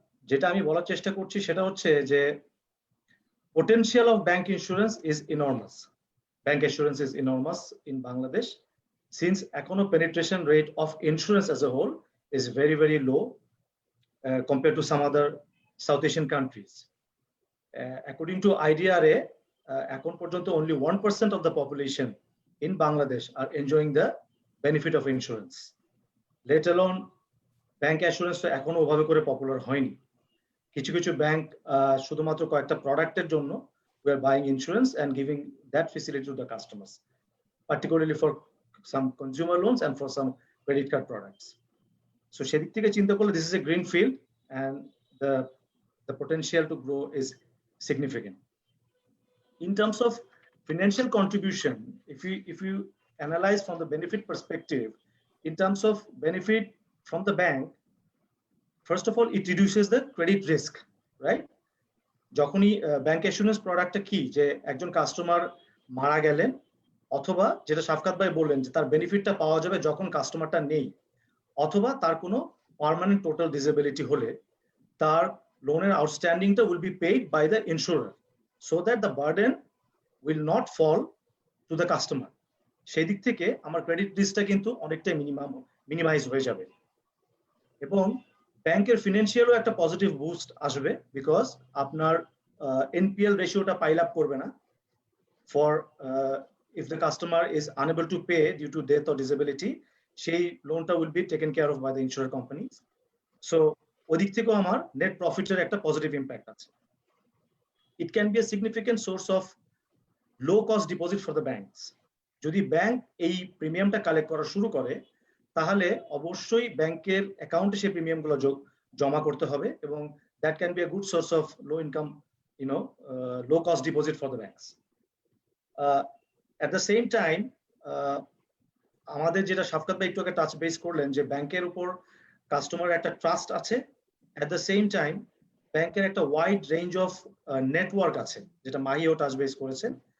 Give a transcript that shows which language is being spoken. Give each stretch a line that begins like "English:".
Bangla: যেটা আমি বলার চেষ্টা করছি সেটা হচ্ছে যে
English: potential of bank insurance is enormous. bank assurance is enormous in Bangladesh, since econo penetration rate of insurance as a whole is very, very low compared to some other South Asian countries. According to IDRA,
Bangla: এখন পর্যন্ত
English: only 1% of the population in Bangladesh are enjoying the benefit of insurance. Let alone bank assurance
Bangla: তো এখনো ওভাবে করে popular হয়নি। কিছু কিছু bank শুধুমাত্র কয়েকটা প্রোডাক্টের জন্য
English: we are buying insurance and giving that facility to the customers, particularly for some consumer loans and for some credit card products. So
Bangla: সেদিক থেকে চিন্তা করলে
English: this is a green field and the potential to grow is significant. In terms of financial contribution, if you analyze from the benefit perspective, in terms of benefit from the bank, first of all, it reduces the credit risk, right?
Bangla: যখনই bank assurance প্রোডাক্টটা কি যে একজন customer মারা গেলেন অথবা যেটা শাফকাত ভাই বললেন যে তার বেনিফিটটা পাওয়া যাবে যখন কাস্টমারটা নেই, অথবা তার কোনো পার্মানেন্ট টোটাল ডিসেবিলিটি হলে তার লোনের আউটস্ট্যান্ডিংটা
English: Will be paid by the insurer, so that the burden will not fall to the customer.
Bangla: সেই দিক থেকে আমার ক্রেডিট রিস্কটা কিন্তু অনেকটাই মিনিমাইজ হয়ে যাবে এবং ব্যাংকের ফিনান্সিয়ালও একটা পজিটিভ বুস্ট আসবে, বিকজ আপনার এনপিএল রেশিওটা পাইল আপ করবে না
English: for if the customer is unable to pay due to death or disability,
Bangla: সেই লোনটা
English: will be taken care of by the insurance companies.
Bangla: So ওদিক থেকেও আমার নেট প্রফিটের একটা পজিটিভ ইম্প্যাক্ট আছে।
English: It can be a significant source of low cost deposit for the banks.
Bangla: যদি bank এই প্রিমিয়ামটা কালেক্ট করা শুরু করে তাহলে অবশ্যই ব্যাংকের অ্যাকাউন্টে সেই প্রিমিয়ামগুলো জমা করতে হবে এবং
English: That can be a good source of low income low cost deposit for the banks. At the same time
Bangla: আমাদের যেটা শাফকাত ভাই একটু আগে টাচ বেস করলেন যে ব্যাংকের উপর কাস্টমার একটা ট্রাস্ট আছে, অ্যাট দ্য সেম টাইম ব্যাংকের একটা ওয়াইড রেঞ্জ অফ নেটওয়ার্ক আছে যেটা মাহিও টাচ বেস করেছেন।